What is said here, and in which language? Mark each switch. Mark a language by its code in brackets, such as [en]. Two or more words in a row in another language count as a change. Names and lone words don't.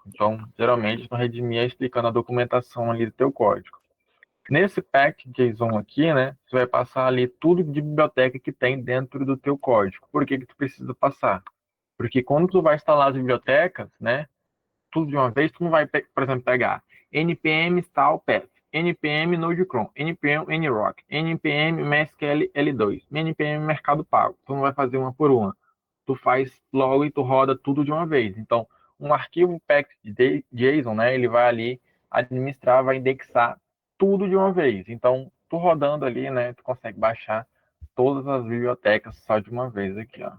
[pt] Então, geralmente, no Redmi é explicando a documentação ali do teu código. Nesse pack.json aqui, né, você vai passar ali tudo de biblioteca que tem dentro do teu código. Por que que tu precisa passar? Porque quando tu vai instalar as bibliotecas, né, tudo de uma vez, tu não vai, por exemplo, pegar npm install path, npm node cron, npm nrock, npm mysql l2, npm mercado pago. Tu não vai fazer uma por uma. Tu faz logo e tu roda tudo de uma vez. Então, um arquivo packed.json, né, ele vai ali administrar, vai indexar tudo de uma vez. Então, tu rodando ali, né, tu consegue baixar todas as bibliotecas só de uma vez aqui, ó.